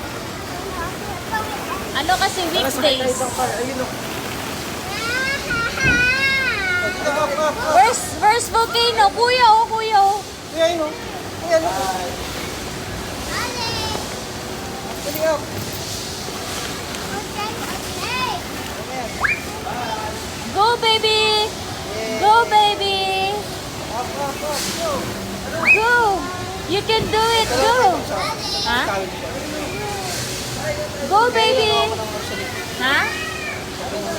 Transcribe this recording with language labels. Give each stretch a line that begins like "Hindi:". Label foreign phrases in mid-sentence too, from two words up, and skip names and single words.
Filipino: Ano kasi weekdays? Ayun o.
English: Where's volcano?
Filipino: Kuya, oh, kuya, oh. Ayun o. Ayun o. Dali up.
English: Go, baby! Go, baby! Up, up, up. Go. Go! You can do it, go! Ha? Go, baby! Ha?